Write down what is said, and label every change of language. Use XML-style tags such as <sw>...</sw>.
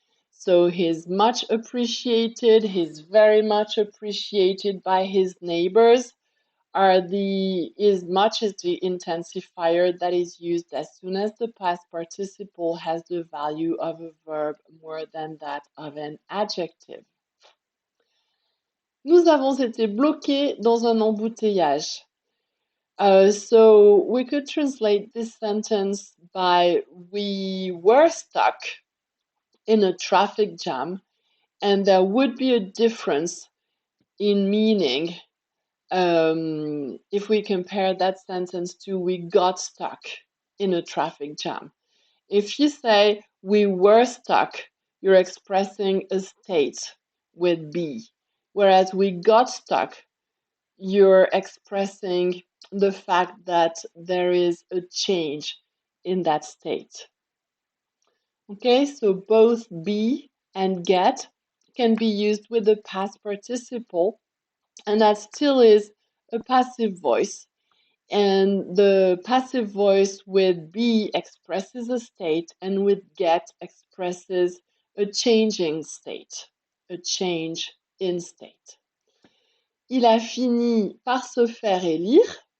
<en>So he's much appreciated, he's very much appreciated by his neighbors. Is much is the intensifier that is used as soon as the past participle has the value of a verb more than that of an adjective.</en> <fr>Nous avons été bloqués dans un embouteillage.</fr> <en>So we could translate this sentence by we were stuck in a traffic jam, and there would be a difference in meaning if we compare that sentence to we got stuck in a traffic jam. If you say we were stuck, you're expressing a state with be, whereas we got stuck, you're expressing the fact that there is a change in that state. Okay, so both be and get can be used with the past participle, and that still is a passive voice. And the passive voice with be expresses a state, and with get expresses a changing state, a change in state.</en> <fr>Il a fini par se faire élire.</fr>